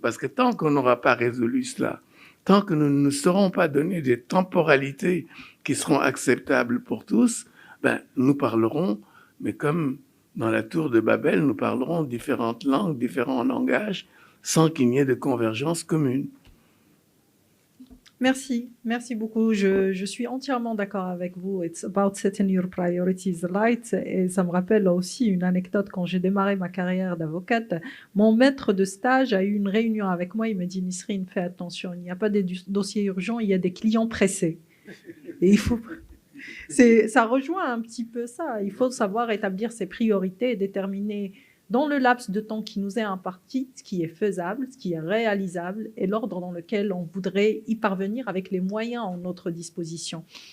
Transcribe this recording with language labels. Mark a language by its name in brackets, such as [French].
[French] Parce que tant qu'on n'aura pas résolu cela, tant que nous ne saurons pas donner des temporalités qui seront acceptables pour tous, ben, nous parlerons, mais comme dans la tour de Babel, nous parlerons différentes langues, différents langages, sans qu'il n'y ait de convergence commune. Merci, merci beaucoup. Je suis entièrement d'accord avec vous. [English] It's about setting your priorities right. [French] Et ça me rappelle aussi une anecdote quand j'ai démarré ma carrière d'avocate. Mon maître de stage a eu une réunion avec moi. Il m'a dit, Nisrine, fais attention, il n'y a pas des dossiers urgents, il y a des clients pressés. Et il faut... Ça rejoint un petit peu ça. Il faut savoir établir ses priorités et déterminer dans le laps de temps qui nous est imparti ce qui est faisable, ce qui est réalisable et l'ordre dans lequel on voudrait y parvenir avec les moyens à notre disposition.